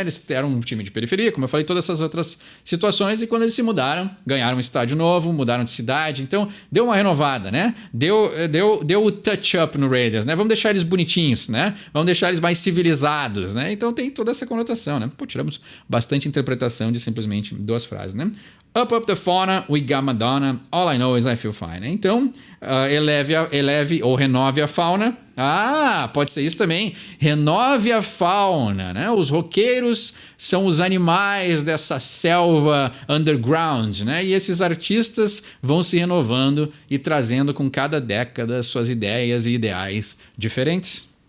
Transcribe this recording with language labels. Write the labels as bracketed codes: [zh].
[pt] Eles eram um time de periferia, como eu falei, todas essas outras situações, e quando eles se mudaram, ganharam um estádio novo, mudaram de cidade, então, deu uma renovada, né? Deu o touch-up no Raiders, né? Vamos deixar eles bonitinhos, né? Vamos deixar eles mais civilizados, né? Então, tem toda essa conotação, né? Pô, tiramos bastante interpretação de simplesmente 2 frases, né? [en] Up the fauna, we got Madonna, all I know is I feel fine, né? [pt] Então, eleve ou renove a fauna. Ah, pode ser isso também. Renove a fauna, né? Os roqueiros são os animais dessa selva underground, né? E esses artistas vão se renovando e trazendo com cada década suas ideias e ideais diferentes.